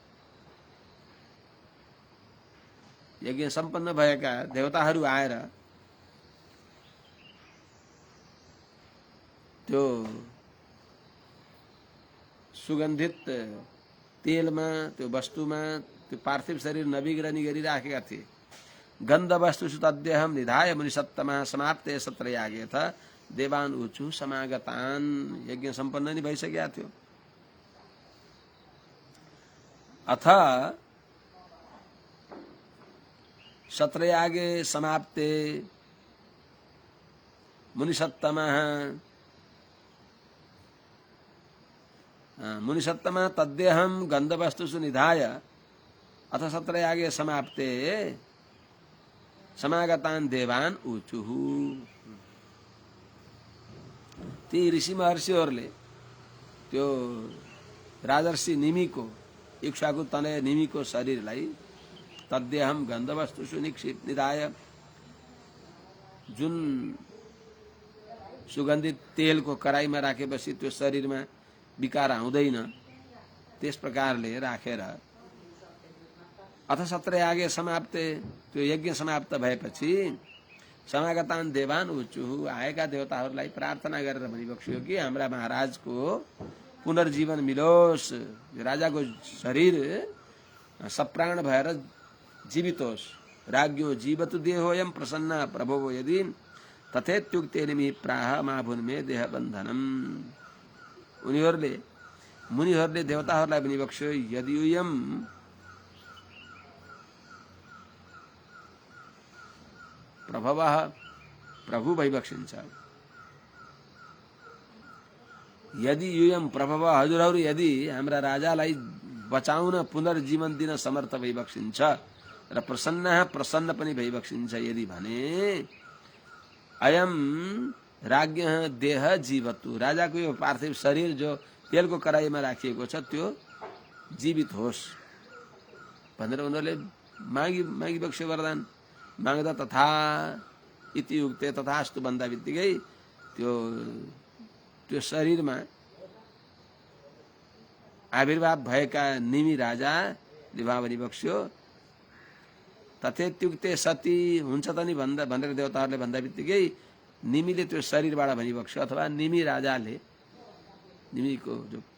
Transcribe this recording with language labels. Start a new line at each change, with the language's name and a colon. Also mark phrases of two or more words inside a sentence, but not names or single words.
Nepali: यज्ञ सम्पन्न भएका देवताहरू आएर त्यो सुगन्धित तेलमा त्यो वस्तुमा त्यो पार्थिव शरीर नवीकरण गरिराखेका थिए।
Sanskrit: गन्ध वस्तुषु तद्देहम निधाय मुनिसत्तमा समाप्ते सत्रयागे था देवान ऊचु समागतान।
Nepali: यज्ञ सम्पन्न नि भइसकेका थियो।
Sanskrit: अथ सत्रयागे समाप्ते मुनिसत्तमा मुनिसत्तमा तद्देहम गन्धवस्तुषु निधाय अथ सत्रयागे समाप्ते समागतान देवान ऊचुहु।
Nepali: ती ऋषि महर्षिहरूले त्यो राजर्षि निमिको इक्ष्वाकु तनय निमिको शरीरलाई
Sanskrit: तद्देहम गन्धवस्तुषु निधाय,
Nepali: जुन सुगन्धित तेलको कराईमा राखेपछि त्यो शरीरमा विकार आउँदैन, त्यस प्रकारले राखेर
Sanskrit: अथ सत्रयागे समाप्ते,
Nepali: त्यो यज्ञ समाप्त भएपछि
Sanskrit: समागतान देवान उचुहु,
Nepali: आएका देवताहरूलाई प्रार्थना गरेर भनिबक्स्यो कि हाम्रा महाराजको पुनर्जीवन मिलोस्, राजाको शरीर सप्राण भएर जीवित होस्।
Sanskrit: राज्ञो जीवतु देहोयम प्रसन्न प्रभो यदि तथेत्युक्ते निमि प्राह माभुन्मे देह बन्धनम।
Nepali: मुनिहरूले देवताहरूलाई भनिबक्स्यो,
Sanskrit: यदि उयम प्रभवः
Nepali: प्रभु भइबक्सिन्छ,
Sanskrit: यदि युयम प्रभव,
Nepali: हजुरहरू यदि हाम्रा राजालाई बचाउन पुनर्जीवन दिन समर्थ भइबक्सिन्छ र प्रसन्न पनि भइबक्सिन्छ यदि भने
Sanskrit: अयम राज्ञ देह जीवतु,
Nepali: राजाको यो पार्थिव शरीर जो तेलको कराईमा राखिएको छ त्यो जीवित होस् भनेर उनीहरूले मागी बक्स्यो वरदान। माग्दा
Sanskrit: तथा इति उक्ते
Nepali: तथास्तु भन्दा बित्तिकै त्यो शरीरमा आविर्भाव भएका निमि राजाले भनी बक्स्यो, तथेत्युक्ते सती हुन्छ त नि भनेर देवताहरूले भन्दा बित्तिकै निमिले त्यो शरीरबाट भनी बक्स्यो, अथवा निमि राजाले, निमिको जो